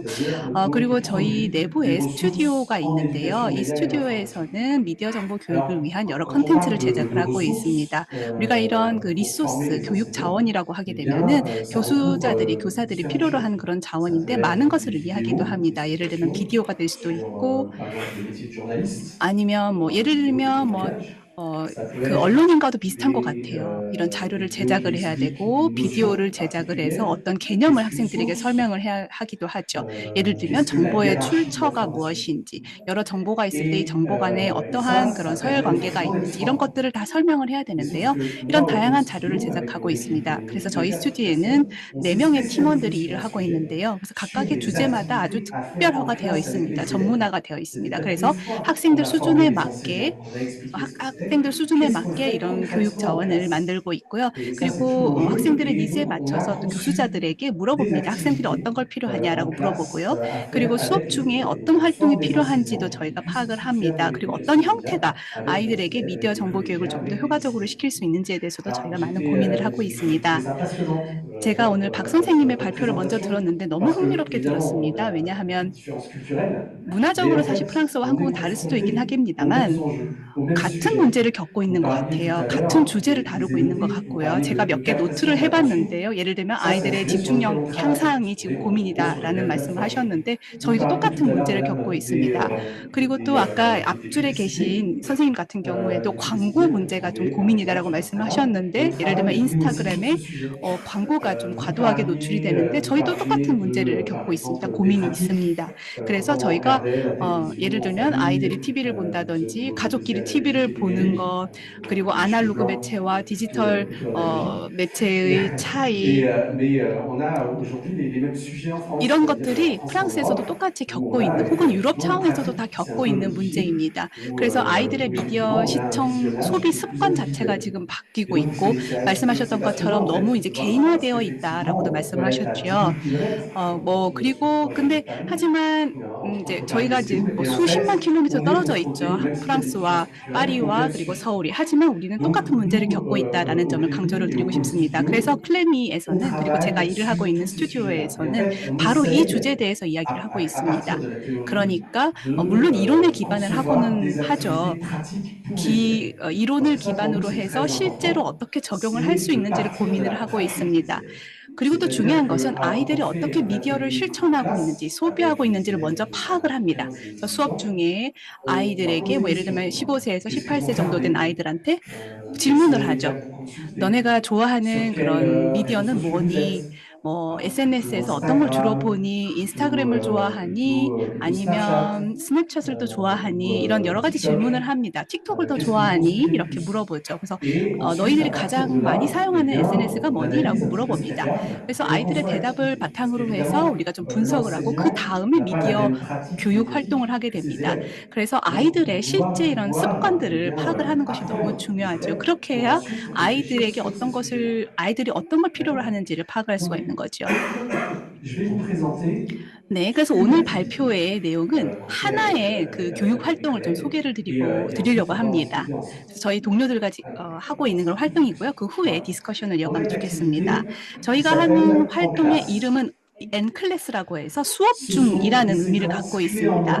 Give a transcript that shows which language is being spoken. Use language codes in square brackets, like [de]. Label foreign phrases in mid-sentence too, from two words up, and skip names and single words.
[ko] 그리고 저희 내부에 스튜디오가 있는데요. 이 스튜디오에서는 미디어 정보 교육을 위한 여러 컨텐츠를 제작을 하고 있습니다. 우리가 이런 그 리소스, 교육 자원이라고 하게 되면은 교사들이 필요로 하는 그런 자원인데 많은 것을 의미하기도 합니다. 예를 들면 비디오가 될 수도 있고 [fr] par exemple, le métier de journaliste, [ko] 아니면 뭐 예를 들면 뭐 그 언론인과도 비슷한 것 같아요. 이런 자료를 제작을 해야 되고 비디오를 제작을 해서 어떤 개념을 학생들에게 설명을 해야 하기도 하죠. 예를 들면 [fr] qu'est-ce que la [ko] 정보의 [fr] hiérarchie de [ko] 출처가 [fr] l'information. [ko] 무엇인지, 여러 정보가 있을 때 이 정보 간에 [fr] Ça, [ko] 어떠한 그런 [fr] ça [ko] 서열 [fr] peut être [ko] 관계가 [fr] effectivement [ko] 있는지 이런 [fr] extraordinaire. [ko] 것들을 다 설명을 해야 [fr] Mais sauf [ko] 되는데요. [fr] que [ko] 이런 [fr] moi, dans mon [ko] 다양한 자료를 [fr] studio, avec [ko] 제작하고 있습니다. k래서 [fr] de [ko] 저희 4 스튜디오에는 [fr] personnes, on s'est [ko] 4명의 [fr] spécialisé [ko] 팀원들이 [fr] sur [ko] 일을 [fr] un [ko] 하고 [fr] sujet, [ko] 있는데요. 그래서 [fr] sur [ko] 각각의 [fr] des [ko] 주제마다 아주 [fr] activités à faire en [ko] 특별화가 되어 [fr] classe avec [ko] 있습니다. [fr] les élèves. [ko] 전문화가 되어 있습니다. [fr] C'est-à-dire [ko] 그래서 [fr] qu'une fois qu'on [ko] 학생들 [fr] a formé [ko] 수준에 [fr] les [ko] 맞게 [fr] enseignants, qu'on a expliqué ce que c'était, [ko] 학생들 수준에 [fr] qu'est-ce qu'on [ko] 맞게 [fr] fait [ko] 이런 교육 [fr] concrètement en [ko] 자원을 [fr] classe? [ko] 만들고 있고요. [fr] Et ça, c'est tout [ko] 그리고 [fr] l'enjeu. [ko] 학생들의 [fr] Et [ko] 니즈에 [fr] donc, on a [ko] 맞춰서 또 [fr] conçu [ko] 교수자들에게 [fr] des [ko] 물어봅니다. 학생들이 [fr] activités [ko] 어떤 걸 필요하냐라고 [fr] en classe [ko] 물어보고요. [fr] à faire [ko] 그리고 수업 [fr] avec [ko] 중에 어떤 [fr] la [ko] 활동이 [fr] plupart des [ko] 필요한지도 [fr] enseignants qui [ko] 저희가 [fr] puissent [ko] 파악을 [fr] faire [ko] 합니다. [fr] des [ko] 그리고 어떤 [fr] leçons comme [ko] 형태가 [fr] ça avec les [ko] 아이들에게 [fr] élèves, [ko] 미디어 [fr] avec les [ko] 정보 교육을 [fr] collégiens, [ko] 좀 더 [fr] avec les [ko] 효과적으로 [fr] lycéens. [ko] 시킬 수 있는지에 대해서도 [fr] Alors, [ko] 저희가 많은 고민을 하고 [fr] j'ai trouvé [ko] 있습니다. [fr] ça passionnant, [ko] 제가 오늘 박 선생님의 [fr] votre [ko] 발표를 먼저 [fr] présentation, [ko] 들었는데 너무 [fr] parce que [ko] 흥미롭게 [fr] évidemment, on [ko] 들었습니다. [fr] a une [ko] 왜냐하면 [fr] différence culturelle, mais [ko] 문화적으로 [fr] en [ko] 사실 [fr] fait, [ko] 프랑스와 [fr] on est [ko] 한국은 다를 수도 있긴 [fr] confronté aux mêmes [ko] 하겠습니다만 [fr] enjeux, aux mêmes [ko] 같은 [fr] sujets. [ko] 문제를 겪고 [fr] Vous [ko] 있는 것 [fr] parliez tout [ko] 같아요. [fr] à [ko] 같은 [fr] l'heure [ko] 주제를 [fr] des [ko] 다루고 있는 것 [fr] émeutiers, vous [ko] 같고요. [fr] parliez [ko] 제가 [fr] de [ko] 몇 개 [fr] captation [ko] 노트를 [fr] d'attention. [ko] 해봤는데요. 예를 들면 [fr] Ça, c'est [ko] 아이들의 [fr] fait sur [ko] 집중력 [fr] lequel on travaille. [ko] 향상이 지금 [fr] Et on compte sur les [ko] 고민이다라는 [fr] mêmes [ko] 말씀을 [fr] plateformes. [ko] 하셨는데 [fr] Vous [ko] 저희도 [fr] parliez tout [ko] 똑같은 [fr] à l'heure, [ko] 문제를 [fr] madame, [ko] 겪고 있습니다. 그리고 또 아까 [fr] des [ko] 앞줄에 [fr] publicités. [ko] 계신 선생님 같은 경우에도 [fr] Vous [ko] 광고 [fr] disiez, vous [ko] 문제가 좀 [fr] trouvez, par exemple, [ko] 고민이다라고 [fr] sur Instagram, [ko] 말씀하셨는데 [fr] on [ko] 예를 들면 [fr] travaille nous aussi sur [ko] 인스타그램에 [fr] ce sujet. [ko] 광고가 좀 [fr] Vous [ko] 과도하게 노출이 [fr] parliez, [ko] 되는데 [fr] vous [ko] 저희도 [fr] parliez [ko] 똑같은 문제를 [fr] de, par [ko] 겪고 있습니다. [fr] exemple, des [ko] 고민이 [fr] pratiques, [ko] 있습니다. 그래서 [fr] comment [ko] 저희가 [fr] regarder la [ko] 예를 [fr] télévision en [ko] 들면 아이들이 [fr] famille, [ko] TV를 본다든지 [fr] vous [ko] 가족끼리 [fr] étiez avec [ko] TV를 [fr] les [ko] 보는 [fr] numériques, [ko] 것 그리고 [fr] les cheveux [ko] 아날로그 [fr] blancs, [ko] 매체와 디지털 [fr] plutôt en Amérique. [ko] 매체의 차이 [fr] Mais on a aujourd'hui les mêmes sujets en France, [ko] 이런 [fr] c'est-à-dire en [ko] 것들이 [fr] France, en [ko] 프랑스에서도 [fr] Europe, [ko] 똑같이 [fr] où [ko] 겪고 [fr] on a [ko] 있는 혹은 유럽 [fr] effectivement une [ko] 차원에서도 [fr] pratique [ko] 다 [fr] qui s'est un [ko] 겪고 [fr] peu [ko] 있는 [fr] modifiée, [ko] 문제입니다. [fr] où, [ko] 그래서 아이들의 미디어 [fr] effectivement on a un [ko] 시청 [fr] visionnage [ko] 소비 [fr] qui est de plus [ko] 습관 [fr] en plus [ko] 자체가 [fr] visuel. [ko] 지금 [fr] Et [ko] 바뀌고 [fr] donc [ko] 있고 [fr] c'est [ko] 말씀하셨던 것처럼 [fr] passionnant en [ko] 너무 [fr] fait [ko] 이제 [fr] de voir ça, parce [ko] 개인화되어 있다라고도 [fr] qu'effectivement on peut être à 10 [ko] 말씀하셨죠. [fr] 000 kilomètres. [ko] 뭐 그리고 [fr] Moi [ko] 근데 [fr] j'habite Paris, [ko] 하지만 이제 [fr] entre Paris [ko] 저희가 [fr] et [ko] 이제 Séoul, 뭐 [fr] et en [ko] 수십만 [fr] fait [ko] 킬로미터 [fr] on est [ko] 떨어져 [fr] confronté, [ko] 있죠. [fr] même s'il y a des différences [ko] 프랑스와 [fr] culturelles, aux [ko] 파리와 [fr] mêmes [ko] 그리고 [fr] sujets. [ko] 서울이. 하지만 우리는 [fr] Donc [ko] 똑같은 문제를 [fr] nous, [ko] 겪고 있다라는 [fr] au [ko] 점을 강조를 [fr] Clémy et au [ko] 드리고 Pôle 싶습니다. Studio, 그래서 [fr] on [ko] 클레미에서는 그리고 제가 [fr] travaille [ko] 일을 ha고 [fr] sur [ko] 있는 [fr] tous ces sujets-là. Et en [ko] 스튜디오에서는 [fr] fait, on [ko] 바로 이 [fr] essaye, [ko] 주제에 대해서 이야기를 하고 [fr] à partir [ko] 있습니다. [fr] de la théorie, [ko] 그러니까 [fr] de [ko] 물론 이론에 기반을 [fr] concevoir [ko] 하고는 [fr] des [ko] 하죠. [fr] activités pratiques pour les élèves. [ko] 이론을 [fr] Parce que ça, pour nous, [ko] 기반으로 [fr] c'est [ko] 해서 [fr] très [ko] 실제로 [fr] important. [ko] 어떻게 적용을 할 [fr] C'est [ko] 수 [fr] de [ko] 있는지를 [fr] partir de [ko] 고민을 [fr] la [ko] 하고 [fr] pratique des [ko] 있습니다. [fr] élèves. [ko] 그리고 또 [fr] C'est-à-dire [ko] 중요한 [fr] que, [ko] 것은 [fr] alors, [ko] 아이들이 [fr] on fait [ko] 어떻게 [fr] un [ko] 미디어를 [fr] atelier en [ko] 실천하고 있는지, [fr] classe avec [ko] 소비하고 [fr] les [ko] 있는지를 [fr] élèves [ko] 먼저 [fr] qui ont [ko] 파악을 [fr] entre [ko] 합니다. [fr] 15 et [ko] 그래서 18 수업 [fr] ans. [ko] 중에 [fr] On va [ko] 아이들에게 [fr] poser [ko] 뭐 [fr] des [ko] 예를 들면 [fr] questions. [ko] 15세에서 [fr] Qu'est-ce que tu [ko] 18세 정도 된 [fr] regardais? [ko] 아이들한테 [fr] Quelles [ko] 질문을 [fr] séries tu [ko] 하죠. [fr] as consultées? [ko] 너네가 [fr] Sur [ko] 좋아하는 [fr] quel [ko] 그런 미디어는 [fr] réseau tu vous [ko] 뭐니? [fr] êtes? [ko] 뭐 [fr] Plutôt [ko] SNS에서 어떤 걸 주로 Instagram, 보니? 인스타그램을 좋아하니? [fr] plutôt Snapchat, [ko] 아니면 스냅챗을 더 좋아하니? 이런 [fr] plutôt [ko] 여러 가지 TikTok. 질문을 합니다. 틱톡을 더 [fr] Qu'est-ce que vous [ko] 좋아하니? [fr] consultez le [ko] 이렇게 [fr] plus? [ko] 물어보죠. 그래서 [fr] Et ensuite, [ko] 너희들이 [fr] à partir de [ko] 가장 많이 [fr] là, eh [ko] 사용하는 [fr] bien, [ko] SNS가 [fr] on analyse [ko] 뭐니?라고 [fr] un petit peu ce qui [ko] 물어봅니다. [fr] regarde [ko] 그래서 [fr] et on [ko] 아이들의 [fr] conçoit [ko] 대답을 [fr] l'activité. [ko] 바탕으로 해서 [fr] Évidemment, [ko] 우리가 좀 분석을 하고 그 [fr] l'enseignant [ko] 다음에 [fr] n'a pas la [ko] 미디어 [fr] même pratique [ko] 교육 활동을 [fr] médiatique [ko] 하게 [fr] que ses [ko] 됩니다. [fr] élèves. [ko] 그래서 [fr] Donc, pour [ko] 아이들의 [fr] pouvoir, [ko] 실제 이런 eh 습관들을 [fr] bien, [ko] 파악을 하는 것이 너무 [fr] apprendre les [ko] 중요하죠. [fr] élèves [ko] 그렇게 [fr] pour [ko] 해야 [fr] ensuite réfléchir [ko] 아이들에게 [fr] sur ces [ko] 어떤 [fr] sujets-là. [ko] 것을, 아이들이 어떤 걸 필요로 [fr] D'accord? [ko] 하는지를 파악을 할 수가 [fr] Donc, [ko] 있는 거죠. [fr] je vais vous présenter [ko] 네, 그래서 오늘 발표의 내용은 하나의 그 교육 활동을 좀 소개를 드리려고 합니다. 그래서 저희 동료들과 하고 있는 그런 활동이고요. 그 후에 디스커션을 이어가면 좋겠습니다. 저희가 하는 활동의 이름은 N클래스라고 해서 수업 중이라는 의미를 갖고 있습니다.